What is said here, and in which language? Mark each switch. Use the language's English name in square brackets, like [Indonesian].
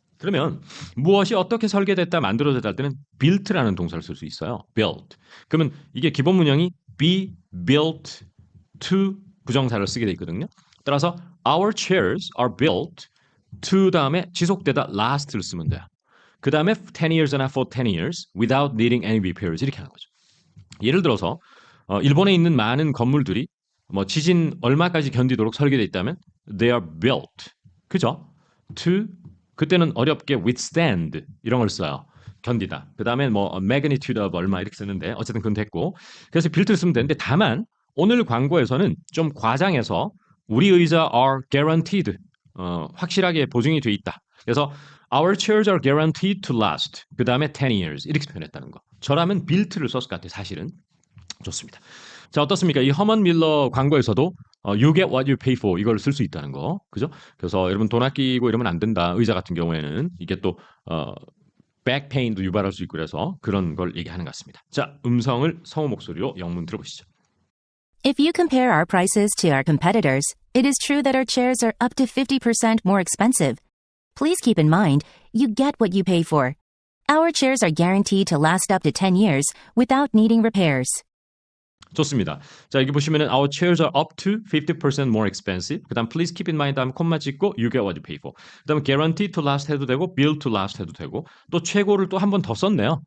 [Korean] 그러면 무엇이 어떻게 설계됐다, 만들어졌다 할 때는 built라는 동사를 쓸 수 있어요. [English] built. [Korean] 그러면 이게 기본 문형이 be built to 부정사를 쓰게 돼 있거든요. [English] 따라서 our chairs are built to [Korean] 다음에 지속되다 [English] last를 쓰면 돼요. [Korean] 그 다음에 [English] 10 years나 for 10 years without needing any repairs [Korean] 이렇게 하는 거죠. 예를 들어서 일본에 있는 많은 건물들이 뭐 지진 얼마까지 견디도록 설계되어 있다면 [English] they are built. [Korean] 그죠? to 그때는 어렵게 withstand 이런 걸 써요. 견디다. 그 다음에 뭐 [English] magnitude of [Korean] 얼마 이렇게 쓰는데 어쨌든 그건 됐고 그래서 built를 쓰면 되는데 다만 오늘 광고에서는 좀 과장해서 우리 의자 [English] are guaranteed [Korean] 확실하게 보증이 돼 있다. 그래서 [English] our chairs are guaranteed to last. [Korean] 그 다음에 [English] 10 years [Korean] 이렇게 표현했다는 거. 저라면 built를 썼을 것 같아요. 사실은. 좋습니다. 자, 어떻습니까? 이 허먼 밀러 광고에서도 [English] you get what you pay for [Korean] 이걸 쓸 수 있다는 거. 그죠? 그래서 여러분 돈 아끼고 이러면 안 된다. 의자 같은 경우에는 이게 또 back pain도 유발할 수 있고 그래서 그런 걸 얘기하는 것 같습니다. 자, 음성을 성우 목소리로 영문 들어보시죠. [English] If you compare our prices to our competitors, it is true that our chairs are up to 50% more expensive. Please keep in mind, you get what you pay for. Our chairs are guaranteed to last up to 10 years without needing repairs. [Korean] 좋습니다. 자, 여기 보시면은 [English] our chairs are up to 50% more expensive. 그다음 please keep in mind [Korean] 다음 콤마 찍고 [English] you get what you pay for. [Korean] 그다음에 [English] guaranteed to last [Korean] 해도 되고 [English] built to last [Korean] 해도 되고 또 최고를 또 한 번 더 썼네요.